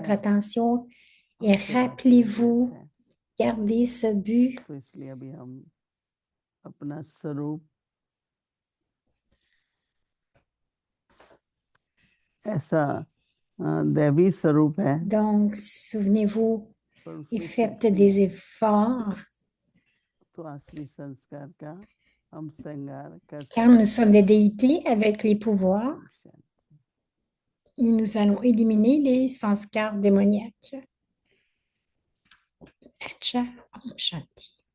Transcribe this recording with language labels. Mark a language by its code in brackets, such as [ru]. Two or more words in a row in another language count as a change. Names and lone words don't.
[fr] votre [hi] है [fr] attention [hi] और [fr] et [hi] सेवा के लिए भी [fr] rappelez-vous, [hi] अच्छा है। [fr] gardez ce but. [hi] तो इसलिए अभी हम अपना स्वरूप ऐसा दैवी स्वरूप है [fr] Donc, souvenez-vous [hi] पर [fr] et [hi] उसमें [fr] faites [hi] शक्ति [fr] des [hi] है, [fr] efforts [hi] तो असली संस्कार का हम श्रृंगार कर [fr] car nous [hi] सकते [fr] sommes des déités avec les pouvoirs [hi] हैं। [fr] et nous allons éliminer les sanskars démoniaques. [hi] अच्छा, ओम शांति.